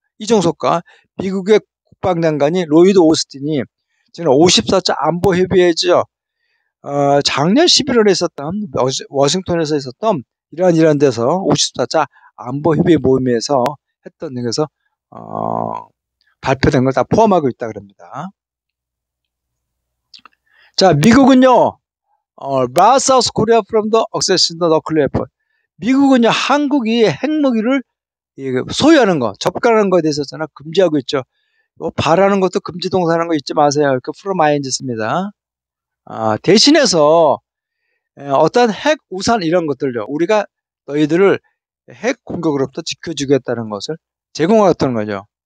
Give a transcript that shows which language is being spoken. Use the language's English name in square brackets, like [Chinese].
[Korean] 이종석과 미국의 국방장관이 로이드 오스틴이 지금 54차 안보 협의회죠. 작년 11월에 있었던 워싱턴에서 있었던 이란 데서 54차 안보 협의 모임에서 했던 데서 발표된 걸 다 포함하고 있다 그럽니다. 자, 미국은요, [English] bar South Korea from the accession to nuclear weapon. [Korean] 미국은요, 한국이 핵무기를 소유하는 거, 접근하는 거에 대해서 금지하고 있죠. 바라는 것도 금지 동사라는 거 잊지 마세요. 이렇게 [English] from ing [Korean] 씁니다. 대신해서 어떤 핵 우산 이런 것들요, 우리가 너희들을 핵 공격으로부터 지켜주겠다는 것을 제공하겠다는 거죠.